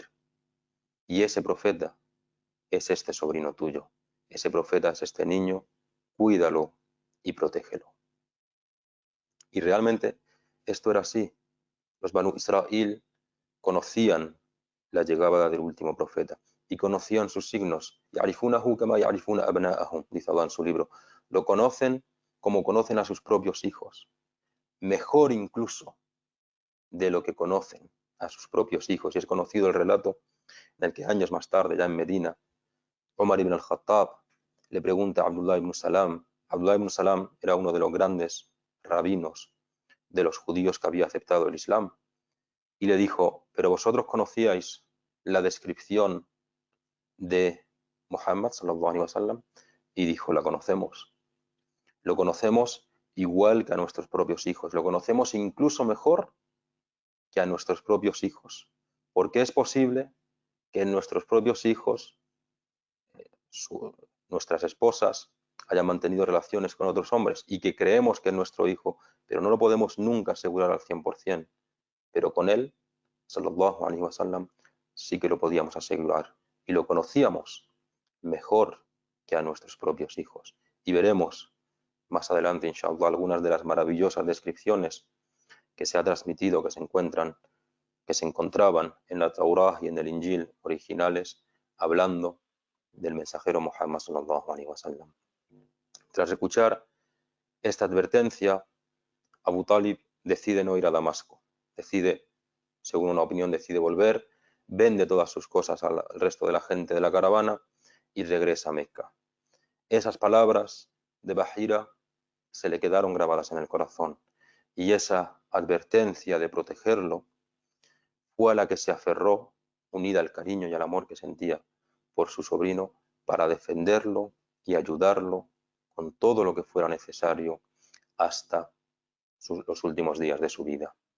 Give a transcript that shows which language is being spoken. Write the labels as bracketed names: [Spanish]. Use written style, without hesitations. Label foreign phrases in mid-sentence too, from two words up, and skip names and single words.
[Spanish] Y ese profeta es este sobrino tuyo. Ese profeta es este niño, cuídalo y protégelo. Y realmente esto era así. Los Banu Israel conocían la llegada del último profeta y conocían sus signos. [Arabic] يَعْرِفُونَهُ كَمَا يَعْرِفُونَ أَبْنَاءَهُم, [Spanish] dice Allah en su libro. Lo conocen como conocen a sus propios hijos. Mejor incluso de lo que conocen a sus propios hijos. Y es conocido el relato en el que años más tarde, ya en Medina, Omar ibn al-Khattab le pregunta a Abdullah ibn Salam. Abdullah ibn Salam era uno de los grandes rabinos de los judíos que había aceptado el Islam. Y le dijo, ¿pero vosotros conocíais la descripción de Muhammad [Arabic] صلى الله عليه وسلم? [Spanish] Y dijo, la conocemos. Lo conocemos igual que a nuestros propios hijos. Lo conocemos incluso mejor que a nuestros propios hijos. Porque es posible que en nuestros propios hijos, nuestras esposas, hayan mantenido relaciones con otros hombres y que creemos que es nuestro hijo, pero no lo podemos nunca asegurar al 100%. Pero con él, [Arabic] صلى الله عليه وسلم, [Spanish] sí que lo podíamos asegurar y lo conocíamos mejor que a nuestros propios hijos. Y veremos más adelante, inshallah, algunas de las maravillosas descripciones que se ha transmitido, que se encontraban en la Taurá y en el Injil originales, hablando del mensajero Muhammad [Arabic] صلى الله عليه وسلم. [Spanish] Tras escuchar esta advertencia, Abu Talib decide no ir a Damasco, según una opinión, decide volver, vende todas sus cosas al resto de la gente de la caravana y regresa a Meca. Esas palabras de Bahira se le quedaron grabadas en el corazón y esa advertencia de protegerlo fue a la que se aferró, unida al cariño y al amor que sentía por su sobrino, para defenderlo y ayudarlo con todo lo que fuera necesario hasta los últimos días de su vida.